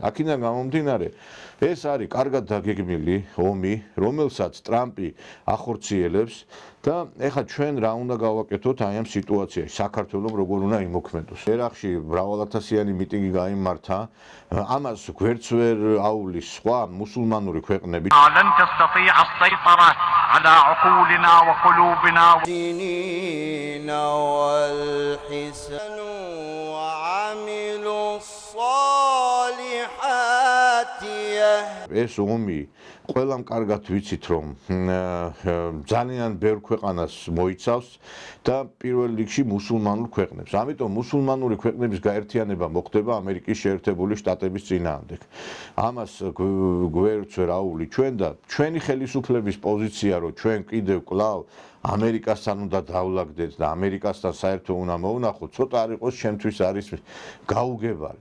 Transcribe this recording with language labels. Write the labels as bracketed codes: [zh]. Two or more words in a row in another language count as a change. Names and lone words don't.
[ka] აქედან გამომდინარე, ეს არის კარგად დაგეგმილი ომი, რომელსაც ტრამპი ახორციელებს და ეხლა ჩვენ რა უნდა გავაკეთოთ აი ამ სიტუაციაში, საქართველოს როგორ უნდა იმოქმედოს. ერახში მრავალათასიანი მიტინგი გაიმართა, ამას გვერდს ვერ აუვლის სხვა მუსულმანური ქვეყნები. [ar] لن تستطيع السيطرة على عقولنا وقلوبنا والدين والحسن وعملوا الصالحات [ka] ეს ომი ყველამ კარგად ვიცით, რომ ძალიან ბევრ ქვეყანას მოიცავს და პირველ რიგში მუსულმანურ ქვეყნებს. ამიტომ მუსულმანური ქვეყნების გაერთიანება მოხდება ამერიკის შეერთებული შტატების წინააღმდეგ. ამას გვერდს ვერ აუვლი ჩვენ და ჩვენი ხელისუფლების პოზიცია, რომ ჩვენ კიდევ კვლავ ამერიკასთან უნდა დავლაგდეთ და ამერიკასთან საერთო უნდა მოვნახოთ, ცოტა არ იყოს ჩემთვის არის გაუგებარი.